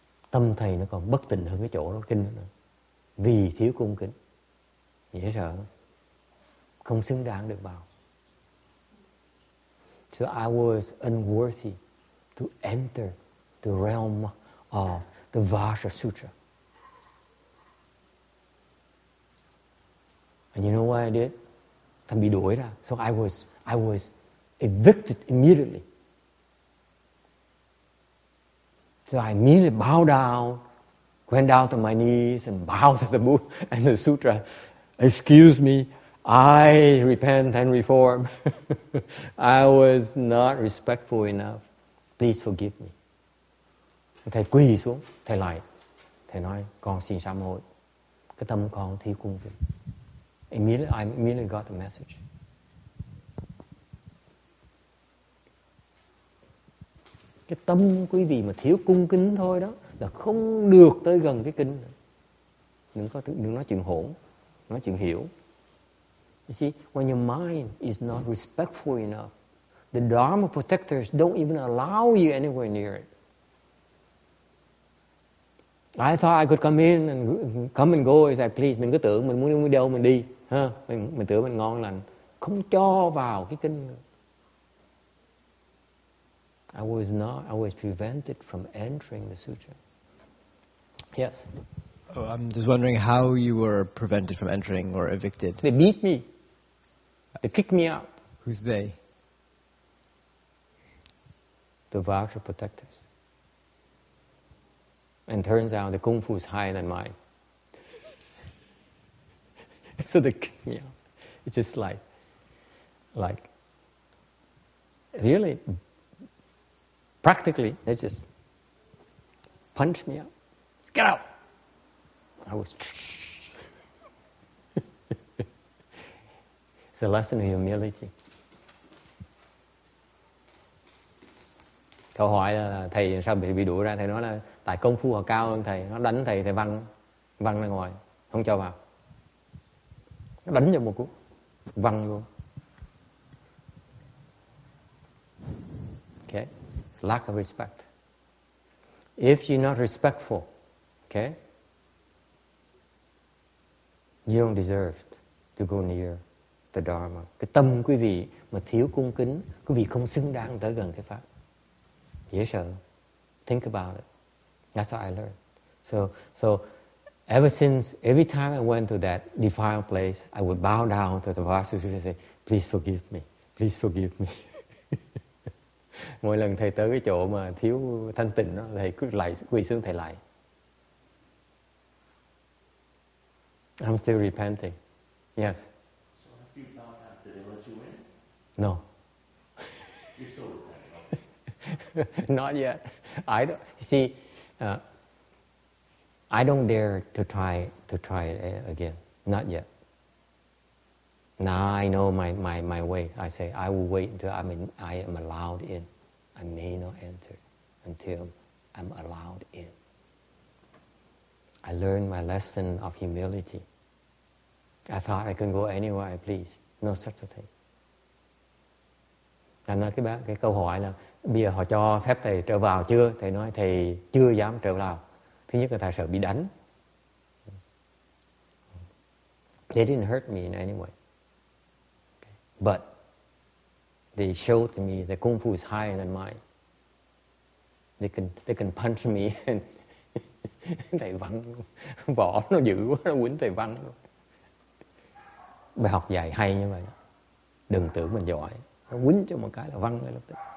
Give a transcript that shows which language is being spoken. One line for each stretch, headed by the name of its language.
Vietnamese: Tâm thầy nó còn bất tịnh hơn cái chỗ đó kinh nữa. Vì thiếu cung kính. Dễ sợ, không xứng đáng được vào.
English: So I was unworthy to enter the realm of the Vajra Sutra. And you know what I did?
Vietnamese: Thằng bị đuổi ra.
English: So I was evicted immediately. So I immediately bowed down, went down to my knees and bowed to the Buddha and the sutra. Excuse me, I repent and reform. I was not respectful enough. Please forgive me.
Vietnamese: Thầy quỳ xuống, thầy lạy. Thầy nói, con xin sám hối. Cái tâm con thiếu cung kính.
English: I immediately got the message.
Vietnamese: Cái tâm quý vị mà thiếu cung kính thôi đó là không được tới gần cái kinh. Đừng nói chuyện hỗn, nói chuyện hiểu.
English: You see, when your mind is not respectful enough, the Dharma protectors don't even allow you anywhere near it. I thought I could come in and come and go as I please.
Vietnamese: Mình cứ tưởng mình muốn đi đâu mình đi, ha? Mình tưởng mình ngon lành, không cho vào cái kinh.
English: I was prevented from entering the sutra. Yes. Oh, I'm just wondering how you were prevented from entering or evicted. They beat me. They kicked me out. Who's they? The Vajra protectors. And turns out the Kung Fu is higher than mine. So they kicked me out. It's just like really, practically, they just punched me out. Get out! I was... It's a lesson in humility.
Vietnamese: Câu hỏi là thầy sao bị đuổi ra? Thầy nói là tại công phu họ cao hơn thầy. Nó đánh thầy văng ra ngoài, không cho vào. Nó đánh cho một cú, văng luôn.
English: Okay? Lack of respect. If you're not respectful, okay, You don't deserve to go near the Dharma.
Vietnamese: Cái tâm quý vị mà thiếu cung kính, quý vị không xứng đáng tới gần cái Pháp. Dễ sợ.
English: Think about it. That's what I learned. So ever since, every time I went to that defiled place, I would bow down to the Vajra and say, please forgive me, please forgive me.
Vietnamese: Mỗi lần thầy tới cái chỗ mà thiếu thanh tịnh đó, thầy cứ lạy, quỳ xuống thầy lạy.
English: I'm still repenting. Yes. So after you found out, did they let you in? No. You're still repenting, okay? Not yet. I don't see. I don't dare to try it again. Not yet. Now I know my way. I say I will wait until I am allowed in. I may not enter until I'm allowed in. I learned my lesson of humility. I thought I could go anywhere I please. No such a thing.
Vietnamese: Thành nói cái câu hỏi là bây giờ họ cho phép thầy trở vào chưa? Thầy nói thầy chưa dám trở vào. Thứ nhất là thầy sợ bị đánh.
English: They didn't hurt me in any way. But they showed to me that Kung Fu is higher than mine. They can punch me and
Vietnamese: thầy văng vỏ nó dữ quá, nó quýnh thầy văng luôn. Bài học dạy hay như vậy. Đừng tưởng mình giỏi, nó quýnh cho một cái là văng ngay lập tức.